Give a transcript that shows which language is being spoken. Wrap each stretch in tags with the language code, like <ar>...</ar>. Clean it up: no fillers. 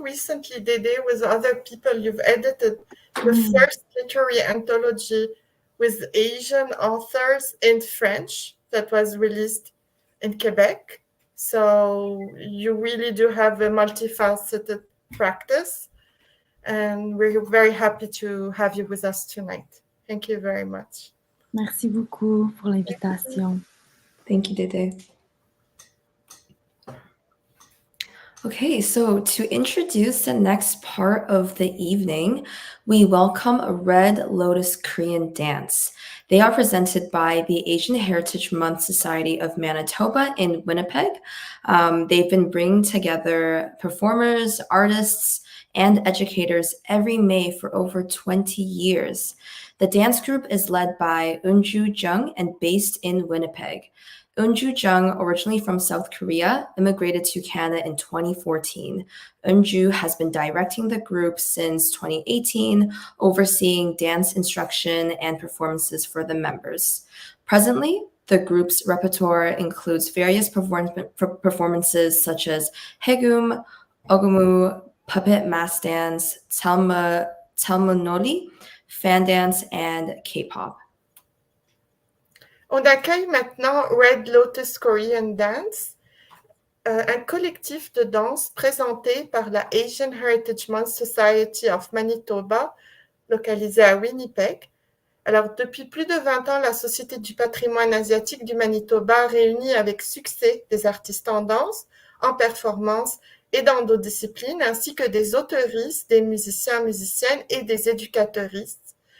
<en>Recently, Dédé, with other people, you've edited the first literary anthology with Asian authors in French that was released in Quebec. So you really do have a multifaceted practice. And we're very happy to have you with us tonight. Thank you very much.</en> <fr>Merci beaucoup pour l'invitation.</fr> <en>Thank you, Dédé. Okay, so to introduce the next part of the evening, we welcome a Red Lotus Korean dance. They are presented by the Asian Heritage Month Society of Manitoba in Winnipeg. They've been bringing together performers, artists, and educators every May for over 20 years. The dance group is led by Eunju Jung and based in Winnipeg. Eunju Jung, originally from South Korea, immigrated to Canada in 2014. Eunju has been directing the group since 2018, overseeing dance instruction and performances for the members. Presently, the group's repertoire includes various performances such as Haegeum, Ogomu, puppet mass dance, Talmunoli, fan dance, and K-pop.</en> <fr>On accueille maintenant Red Lotus Korean Dance, un collectif de danse présenté par la Asian Heritage Month Society of Manitoba, localisé à Winnipeg. Alors, depuis plus de 20 ans, la Société du patrimoine asiatique du Manitoba réunit avec succès des artistes en danse, en performance et dans d'autres disciplines, ainsi que des auteuristes, des musiciens, musiciennes et des éducateuristes.</fr>